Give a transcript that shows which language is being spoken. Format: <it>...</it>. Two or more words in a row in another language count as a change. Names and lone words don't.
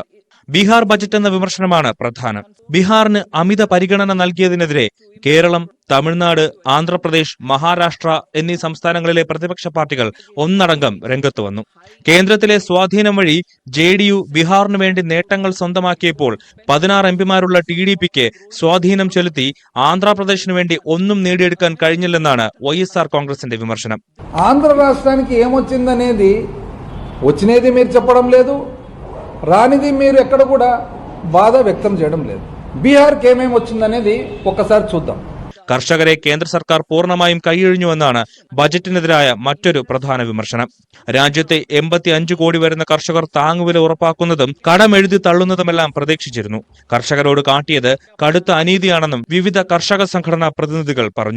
<ml>ബീഹാർ ബജറ്റ് എന്ന വിമർശനമാണ് പ്രധാനം. ബീഹാറിന് അമിത പരിഗണന നൽകിയതിനെതിരെ കേരളം, തമിഴ്നാട്, ആന്ധ്രാപ്രദേശ്, മഹാരാഷ്ട്ര എന്നീ സംസ്ഥാനങ്ങളിലെ പ്രതിപക്ഷ പാർട്ടികൾ ഒന്നടങ്കം രംഗത്ത് വന്നു. കേന്ദ്രത്തിലെ സ്വാധീനം വഴി JDU ബീഹാറിന് വേണ്ടി നേട്ടങ്ങൾ സ്വന്തമാക്കിയപ്പോൾ 16 MPമാരുള്ള TDPക്ക് സ്വാധീനം ചെലുത്തി ആന്ധ്രാപ്രദേശിന് വേണ്ടി ഒന്നും നേടിയെടുക്കാൻ കഴിഞ്ഞില്ലെന്നാണ് వైఎస్ఆర్ కాంగ్రెస్ന്റെ విమర్శనం.</ml> <te>ఆంధ్ర రాష్ట్రానికి ఏమొచ్చిందనేది వచ్చినేది మీరు చెప్పడం లేదు, రానిది మీరు ఎక్కడ కూడా బాధ వ్యక్తం చేయడం లేదు. బీహార్కి ఏమేమి వచ్చిందనేది ఒక్కసారి చూద్దాం.</te> <ml>കർഷകരെ കേന്ദ്ര സർക്കാർ പൂർണ്ണമായും കൈയൊഴിഞ്ഞുവെന്നാണ് ബജറ്റിനെതിരായ മറ്റൊരു പ്രധാന വിമർശനം. രാജ്യത്തെ 85 കോടി വരുന്ന കർഷകർ താങ്ങുവില ഉറപ്പാക്കുന്നതും കടമെഴുതി തള്ളുന്നതുമെല്ലാം പ്രതീക്ഷിച്ചിരുന്നു. കർഷകരോട് കാട്ടിയത് കടുത്ത അനീതിയാണെന്നും വിവിധ കർഷക സംഘടനാ പ്രതിനിധികൾ പറഞ്ഞു.</ml>